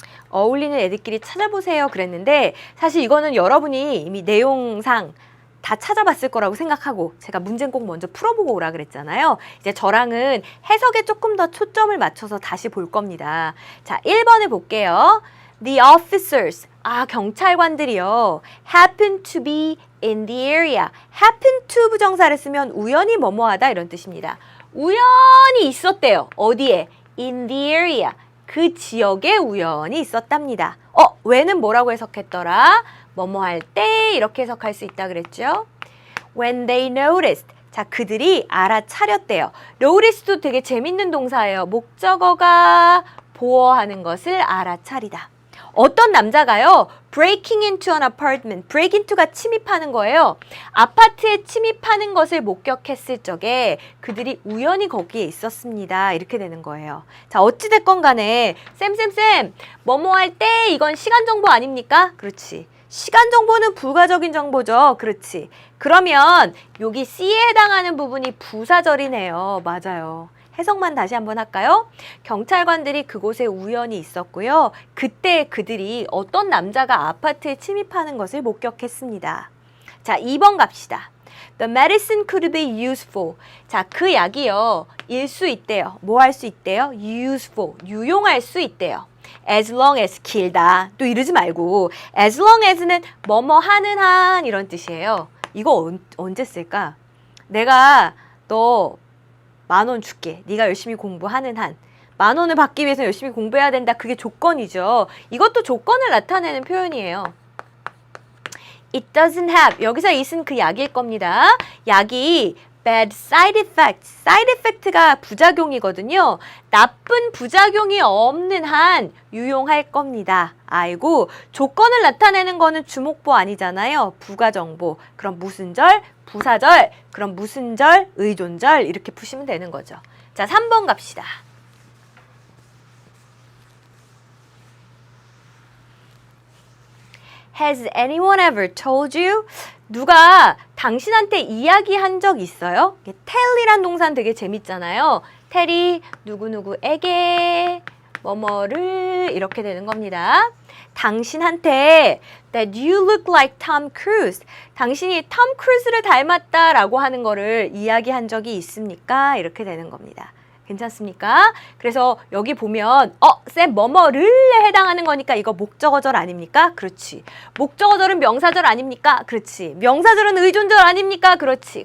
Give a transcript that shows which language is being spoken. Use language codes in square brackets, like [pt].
[ko] 어울리는 애들끼리 찾아보세요 그랬는데 사실 이거는 여러분이 이미 내용상 다 찾아봤을 거라고 생각하고 제가 문제는 꼭 먼저 풀어보고 오라 그랬잖아요. 이제 저랑은 해석에 조금 더 초점을 맞춰서 다시 볼 겁니다. 자, 1번을 볼게요. [en] The officers, [ko] 경찰관들이요. [en] happen to be in the area. [ko] happen to 부정사를 쓰면 우연히 뭐뭐하다 이런 뜻입니다. 우연히 있었대요. 어디에? [en] in the area. [ko] 그 지역에 우연히 있었답니다. when은 뭐라고 해석했더라? 뭐뭐 할 때 이렇게 해석할 수 있다 그랬죠? [en] When they noticed. [ko] 자, 그들이 알아차렸대요. notice도 되게 재밌는 동사예요. 목적어가 보어하는 것을 알아차리다. 어떤 남자가요, [en] breaking into an apartment, break into가 [ko] 침입하는 거예요. 아파트에 침입하는 것을 목격했을 적에 그들이 우연히 거기에 있었습니다. 이렇게 되는 거예요. 자, 어찌됐건 간에 쌤, 뭐뭐 할 때 이건 시간 정보 아닙니까? 그렇지. 시간 정보는 부가적인 정보죠. 그렇지. 그러면 여기 C에 해당하는 부분이 부사절이네요. 맞아요. 해석만 다시 한번 할까요? 경찰관들이 그곳에 우연히 있었고요. 그때 그들이 어떤 남자가 아파트에 침입하는 것을 목격했습니다. 자, 2번 갑시다. [en] The medicine could be useful. [ko] 자, 그 약이요. 일 수 있대요. 뭐 할 수 있대요? useful. 유용할 수 있대요. [en] as long as [ko] 길다. 또 이러지 말고 as long as는 뭐뭐 하는 한 이런 뜻이에요. 이거 언제 쓸까? 내가 너 10,000원 줄게. 네가 열심히 공부하는 한. 10,000원을 받기 위해서 열심히 공부해야 된다. 그게 조건이죠. 이것도 조건을 나타내는 표현이에요. [en] It doesn't have. [ko] 여기서 it은 그 약일 겁니다. 약이 [en] bad side effects. [ko] side effect가 부작용이거든요. 나쁜 부작용이 없는 한 유용할 겁니다. 아이고, 조건을 나타내는 거는 주목보 아니잖아요. 부가정보. 그럼 무슨 절? 부사절. 그럼 무슨 절? 의존절. 이렇게 푸시면 되는 거죠. 자, 3번 갑시다. [en] Has anyone ever told you? [ko] 누가 당신한테 이야기한 적 있어요? tell이란 동사는 되게 재밌잖아요. tell이 누구누구에게 뭐뭐를 이렇게 되는 겁니다. 당신한테 [en] that you look like Tom Cruise. [ko] 당신이 톰 크루즈를 닮았다라고 하는 거를 이야기한 적이 있습니까? 이렇게 되는 겁니다. 괜찮습니까? 그래서 여기 보면 쌤 뭐뭐를 해당하는 거니까 이거 목적어절 아닙니까? 그렇지. 목적어절은 명사절 아닙니까? 그렇지. 명사절은 의존절 아닙니까? 그렇지.